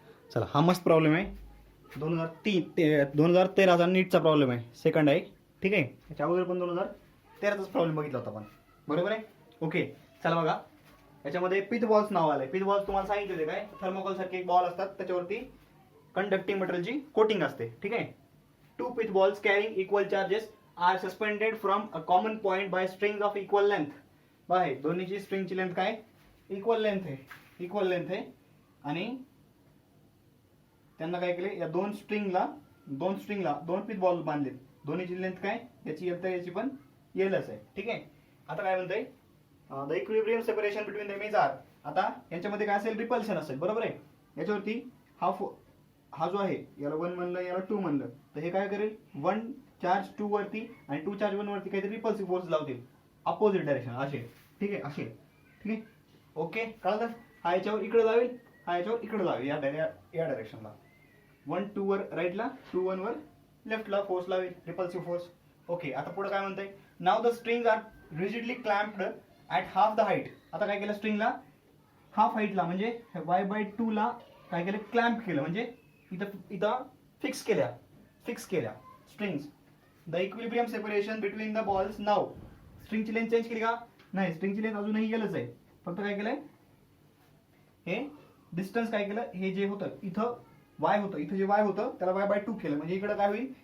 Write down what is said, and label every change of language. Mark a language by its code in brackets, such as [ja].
[mr] चला, हा मस्त प्रॉब्लेम आहे. 2013चा नीटचा प्रॉब्लेम आहे, सेकंड आहे. ठीक आहे, त्याच्या अगोदर पण 2013चाच प्रॉब्लेम बघितला होता आपण, बरोबर आहे. ओके, चला बघा, याच्यामध्ये पिथ बॉल्स नाव आलंय. पिथ बॉल्स तुम्हाला सांगितले होते काय, थर्मोकॉल सारखे एक बॉल असतात, त्याच्यावरती कंडक्टिंग मटेरियलची कोटिंग असते. ठीक आहे. [en] 2 pith balls carrying equal charges are suspended from a common point by strings of equal length. [mr] Bye दोन्हीची स्ट्रिंगची लेंथ काय? इक्वल लेंथ आहे. आणि त्यांना काय केले, या दोन स्ट्रिंगला दोन पिथ बॉल बांधले. दोन्हीची लेंथ काय? याची एल तर याची पण एलच आहे. ठीक आहे. आता काय म्हणतंय, [en] The equilibrium separation between them is r. [mr] आता यांच्यामध्ये काय असेल? रिपल्शन असेल, बरोबर आहे. याच्यावरती हा जो आहे, याला 1 म्हणलं, याला 2 म्हणलं, तर हे काय करेल? 1 चार्ज 2 वरती आणि 2 चार्ज 1 वरती काहीतरी रिपल्सिव्ह फोर्स लावतील अपोजिट डायरेक्शन असे. ठीक आहे, असे. ठीक आहे, ओके, कळलं? हा याच्यावर इकडे जाईल, हा याच्यावर इकडे जाईल, या डायरेक्शनला. 1 2 वर राईटला, 2 1 वर लेफ्टला फोर्स लावेल, रिपल्सिव्ह फोर्स. ओके, आता पुढे काय म्हणतंय, नाव [en] The strings are rigidly clamped at half the height. [mr] आता काय केलं? स्ट्रिंगला हाफ हाईटला म्हणजे y/2 ला काय केलं? क्लॅम्प केलं, म्हणजे इथं फिक्स केल्या strings. [en] The equilibrium separation between the balls. [mr] नाव स्ट्रिंगची लेंथ चेंज केली का? नाही, स्ट्रिंगची लेंथ अजूनही गेलंच आहे, फक्त काय केलंय, हे डिस्टन्स काय केलं, हे जे होतं इथं y होतं, इथं जे y होतं त्याला y/2 केलं, म्हणजे इकडे काय होईल?